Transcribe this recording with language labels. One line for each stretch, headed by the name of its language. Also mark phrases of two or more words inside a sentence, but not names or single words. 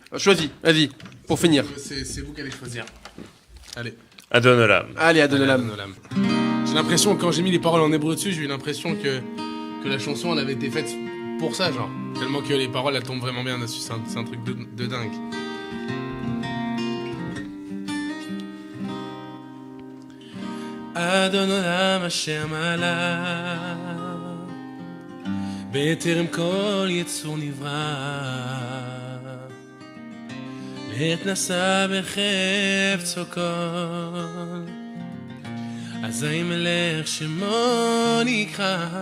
French: Choisis. Vas-y. Pour finir. C'est vous qui allez choisir. Allez. Adonnelam. Allez, Adonnelam. J'ai l'impression, quand j'ai mis les paroles en hébreu dessus, j'ai eu l'impression que la chanson elle avait été faite pour ça, genre. Tellement que les paroles elles tombent vraiment bien dessus, c'est un truc de dingue.
Hebrew: אדונם אשר מעלה בטרם כל יצור נברא לעת נשא בחפצו כל אזי מלך שמו נקרא